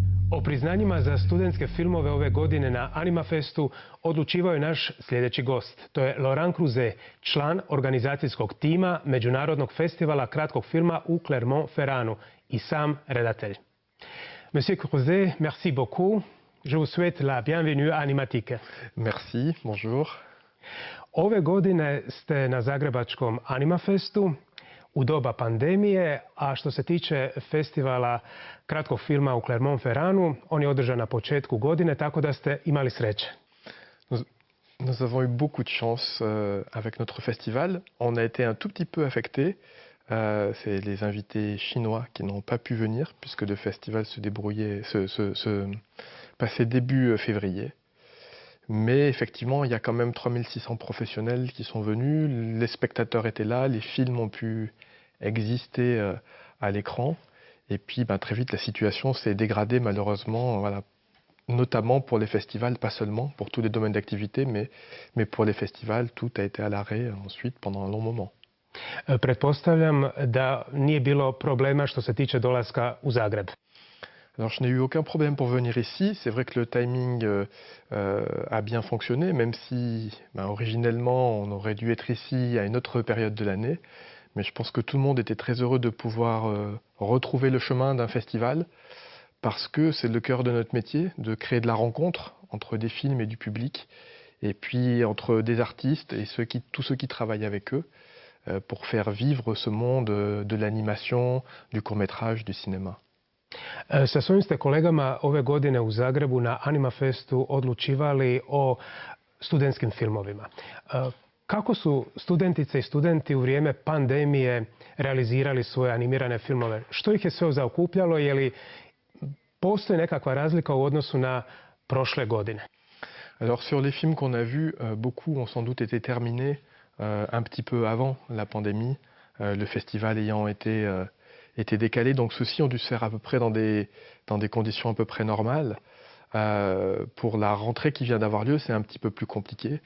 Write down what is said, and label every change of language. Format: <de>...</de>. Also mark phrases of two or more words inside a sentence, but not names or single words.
<hr>O priznanjima za studentske filmove ove godine na Animafestu odlučivao je naš sljedeći gost. To je Laurent Cruzet, član organizacijskog tima Međunarodnog festivala kratkog filma u Clermont-Ferranu i sam redatelj.</hr> <fr>Monsieur Cruzet, merci beaucoup. Je vous souhaite la bienvenue à Animatique. Merci, bonjour.</fr> <hr>Ove godine ste na Zagrebačkom Animafestu u doba pandemije, a što se tiče festivala kratkog filma u Clermont-Ferranu, on je održan na početku godine, tako da ste imali sreće.</hr> <fr>Nous avons eu beaucoup de chance avec notre festival. On a été un tout petit peu affectés. C'est les invités chinois qui n'ont pas pu venir, puisque le festival se passait début février. Mais effectivement, il y a quand même 3600 professionnels qui sont venus. Les spectateurs étaient là, les films ont pu exister à l'écran. Et puis très vite, la situation s'est dégradée malheureusement, voilà, notamment pour les festivals, pas seulement pour tous les domaines d'activité, mais pour les festivals, tout a été à l'arrêt ensuite pendant un long moment.</fr> <hr>Pretpostavljam da nije bilo problema što se tiče dolaska u Zagreb.</hr> <fr>Alors, je n'ai eu aucun problème pour venir ici. C'est vrai que le timing a bien fonctionné, même si originellement on aurait dû être ici à une autre période de l'année. Mais je pense que tout le monde était très heureux de pouvoir retrouver le chemin d'un festival, parce que c'est le cœur de notre métier, de créer de la rencontre entre des films et du public, et puis entre des artistes et tous ceux qui travaillent avec eux, pour faire vivre ce monde de l'animation, du court-métrage, du cinéma.</fr> <hr>Sa svojim ste kolegama ove godine u Zagrebu na Animafestu odlučivali o studentskim filmovima. Kako su studentice i studenti u vrijeme pandemije realizirali svoje animirane filmove? Što ih je sve zaokupljalo? Je li postoji nekakva razlika u odnosu na prošle godine?</hr> <fr>Alors sur les films qu'on a vus, beaucoup ont sans doute été terminés un petit peu avant la pandémie, le festival ayant été décalé. Donc ceux-ci ont dû se faire à peu près dans des conditions à peu près normales. Pour la rentrée qui vient d'avoir lieu, c'est un petit peu plus compliqué.</fr>